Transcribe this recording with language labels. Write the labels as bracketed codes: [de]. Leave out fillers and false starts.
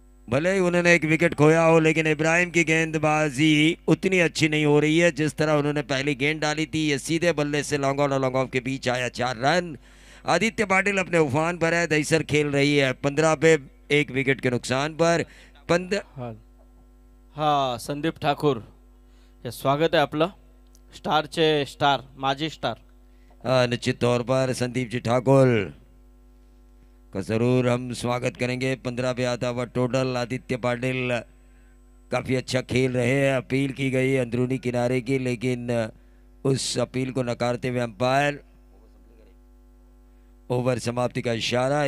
[hi] भले ही उन्होंने एक विकेट खोया हो, लेकिन इब्राहिम की गेंदबाजी उतनी अच्छी नहीं हो रही है जिस तरह उन्होंने पहली गेंद डाली थी। ये सीधे बल्ले से लॉन्ग ऑन और लॉन्ग ऑफ के बीच आया 4 रन। आदित्य पाटिल अपने उफान पर है, दहीसर खेल रही है 15 पे 1 विकेट के नुकसान पर। 15। [mr] हा हा संदीप ठाकूर, हे स्वागत आहे आपलं स्टारचे स्टार, माजी स्टार. [hi] निश्चित तौर पर संदीप जी ठाकुर का जरूर हम स्वागत करेंगे। 15 पे आता हुआ टोटल। आदित्य पाटिल काफ़ी अच्छा खेल रहे हैं। अपील की गई अंदरूनी किनारे की, लेकिन उस अपील को नकारते हुए अंपायर ओवर समाप्ति का इशारा।